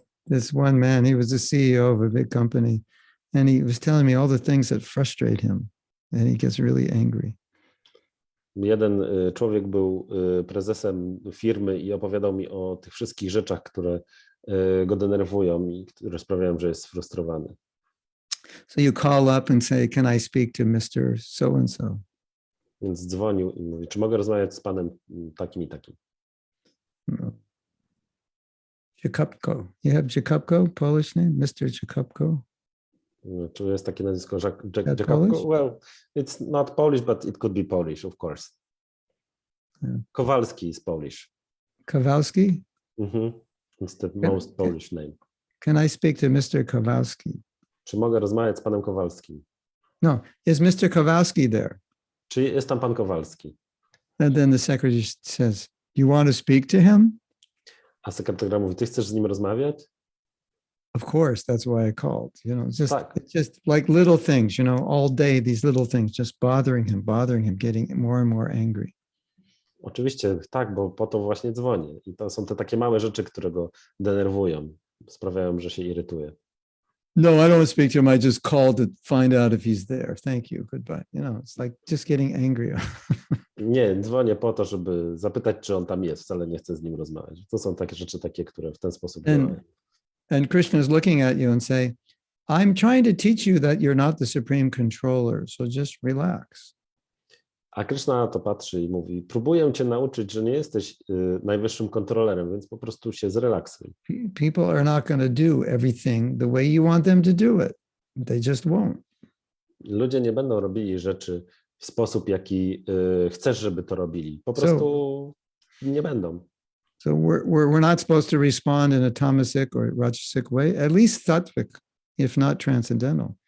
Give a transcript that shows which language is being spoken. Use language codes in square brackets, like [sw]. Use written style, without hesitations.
[en] This one man, he was the CEO of a big company, and he was telling me all the things that frustrate him, and he gets really angry. [pl] Jeden człowiek był prezesem firmy i opowiadał mi o tych wszystkich rzeczach, które go denerwują i które sprawiają, że jest sfrustrowany. [en] So you call up and say, "Can I speak to Mr. So and so?" [pl] Więc dzwonił i mówi, czy mogę rozmawiać z panem takim i takim. No. Jakubko. [en] You have Jakubko, Polish name, Mr. Jakubko? [pl] Czy jest takie nazwisko [en] That Jakubko? Polish? Well, it's not Polish, but it could be Polish, of course. Yeah. Kowalski is Polish. Kowalski? It's the most Polish name. Can I speak to Mr. Kowalski? [pl] Czy mogę rozmawiać z panem Kowalskim? [en] No, is Mr. Kowalski there? [pl] Czy jest tam pan Kowalski? [en] And then the secretary says, "You want to speak to him?" [pl] A sekretarka mówi, ty chcesz z nim rozmawiać? [en] Of course, that's why I called. [pl] Tak. [en] It's just like little things, all day, these little things just bothering him, getting more and more angry. [pl] Oczywiście, tak, bo po to właśnie dzwonię. I to są te takie małe rzeczy, które go denerwują, sprawiają, że się irytuje. [en] No, I don't want to speak to him. I just called to find out if he's there. Thank you. Goodbye. It's like just getting angry. [pl] Nie, dzwonię po to, żeby zapytać, czy on tam jest. Wcale nie chcę z nim rozmawiać. To są takie rzeczy, które w ten sposób działają. [en] And Krishna is looking at you and say, "I'm trying to teach you that you're not the supreme controller, so just relax." [pl] A Krishna na to patrzy i mówi, próbuję cię nauczyć, że nie jesteś najwyższym kontrolerem, więc po prostu się zrelaksuj. [en] People are not going to do everything the way you want them to do it. They just won't. [pl] Ludzie nie będą robili rzeczy w sposób, jaki chcesz, żeby to robili. Po prostu nie będą. [en] So we're not supposed to respond in a tamasic or rajasic way, at least sattvic, if not transcendental.